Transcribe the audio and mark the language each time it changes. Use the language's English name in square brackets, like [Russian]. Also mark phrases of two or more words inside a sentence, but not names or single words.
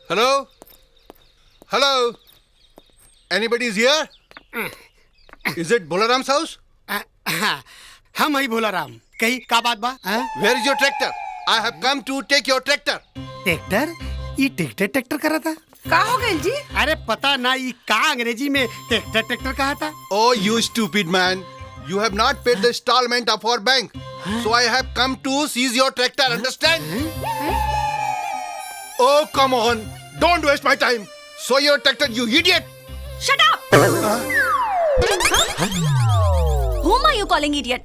[English] Hello? Hello? Anybody is here? Is it Bolaram's house? [Bhojpuri] हम ही भोला राम कही का बात बा? [English] Where is your tractor? I have come to take your tractor. [Bhojpuri] ट्रैक्टर? ये ट्रैक्टर करा था? का हो गई जी? अरे पता ना ये का अंग्रेजी में ट्रैक्टर कहा था? [English] Oh, you stupid man. You have not paid the installment of our bank. So I have come to seize your tractor, understand? Oh, come on. Don't waste my time. So your tractor, you idiot. Shut up! Whom are you calling idiot?